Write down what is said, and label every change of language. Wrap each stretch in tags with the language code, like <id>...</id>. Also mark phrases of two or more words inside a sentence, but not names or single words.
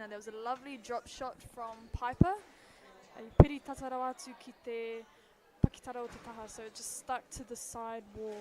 <en>There was a lovely drop shot from Piper.</en> <mi>I piri tatarau atu ki te pakitara o te taha,</mi> <en>so it just stuck to the side wall.</en>